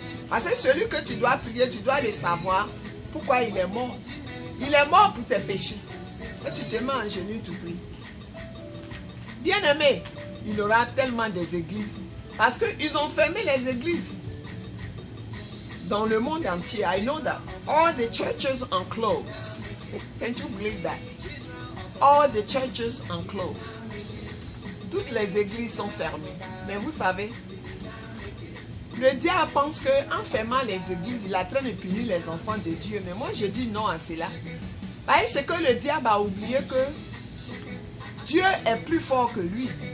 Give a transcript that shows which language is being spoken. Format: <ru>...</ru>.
<fr>Parce que celui que tu dois prier, tu dois le savoir. Pourquoi il est mort? Il est mort pour tes péchés. Et tu te mets en genoux, tu pries. Bien aimé, il y aura tellement des églises. Parce qu'ils ont fermé les églises. Dans le monde entier,</fr> <en>I know that. All the churches are closed. Can't you believe that? All the churches are closed.</en> <fr>Toutes les églises sont fermées. Mais vous savez, le diable pense qu'en fermant les églises, il est en train de punir les enfants de Dieu. Mais moi, je dis non à cela. C'est que le diable a oublié que Dieu est plus fort que lui.</fr>